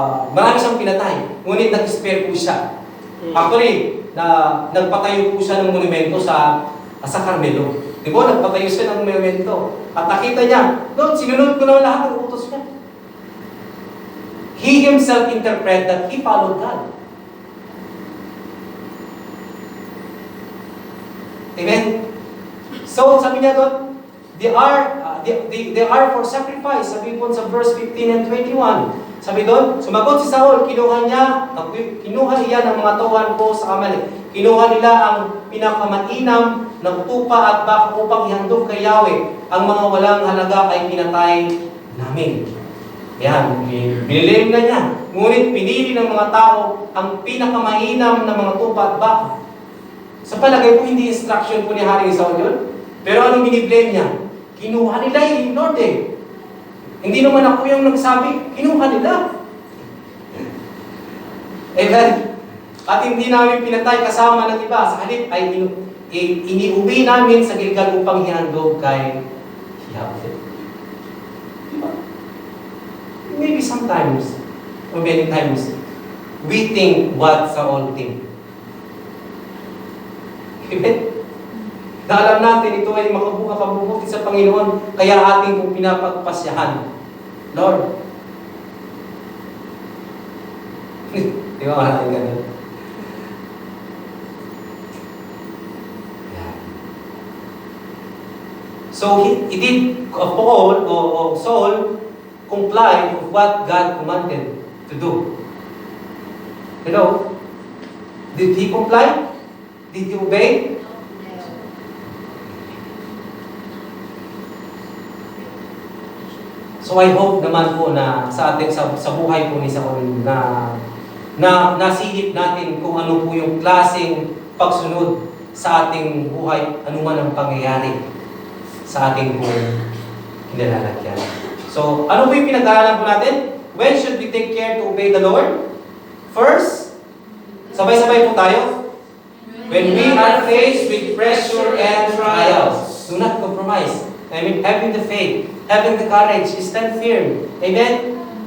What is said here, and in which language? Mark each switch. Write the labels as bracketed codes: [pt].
[tl] Marami siyang pinatay. Ngunit nag-spare po siya. Actually, nagpatayo po siya ng monumento sa Carmelo. Di ba? Nagpatayo siya ng monumento. At nakita niya, Lord, sinunod ko na lahat ng utos niya. [en] He himself interpreted that he followed God. Amen? So, [tl] sabi niya doon, [en] they are for sacrifice. [tl] Sabi po sa verse 15 and 21. Sabi doon, sumagot si Saul, kinuha niya ng mga tuhan ko sa Amalek. Kinuha nila ang pinakamainam ng tupa at baka upang ihandog kay Yahweh. Ang mga walang halaga ay pinatay namin. Yan, binilim na niya. Ngunit pinili ng mga tao ang pinakamainam ng mga tupa at baka. Sa palagay po, hindi instruction po ni Haring Saul yun. Pero anong biniblame niya? Kinuha nila Lord eh. Hindi naman ako yung nagsabi, kinuha nila. Amen. At hindi namin pinatay kasama ng iba. Sa halip ay iniuwi namin sa Gilgal upang hihandog kay Yahweh. Diba? [en] Maybe sometimes, or many times, we think what Saul think. Amen? [tl] Na alam natin ito ay makabubuti sa Panginoon, kaya ating kong pinapagpasyahan. [en] Lord. [tl] Di ba maraming ganun? [en] Yeah. So, he did, Paul, or Saul, comply with what God commanded to do. Hello? Did he comply? Did he obey? So I hope [tl] naman po na sa ating sa buhay po ni Saul na nasilip natin kung ano po yung klaseng pagsunod sa ating buhay, anuman ang pangyayari sa ating buhay kinalalagyan. So, ano po yung pinag-aaralan po natin? [en] When should we take care to obey the Lord? First, [tl] sabay-sabay po tayo. [en] When we are faced with pressure and trials, do not compromise. I mean, having the faith, having the courage, stand firm. Amen?